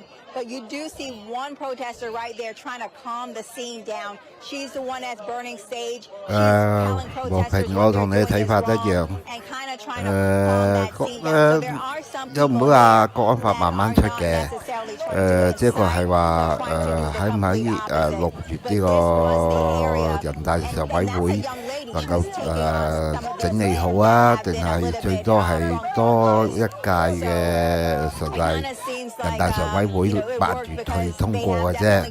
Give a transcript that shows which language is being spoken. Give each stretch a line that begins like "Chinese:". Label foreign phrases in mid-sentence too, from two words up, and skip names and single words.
English: But you do see one protester right there trying to calm the scene down. She's the one that's burning sage. She's telling protesters what they're doing is wrong and kind of trying to calm that scene down. So there are some people that are not necessarily trying to
Cantonese: 只不過係話喺唔喺6月呢個人大常委會能夠整理好啊，定係最多係多一屆嘅人大常委會8月去通過嘅啫。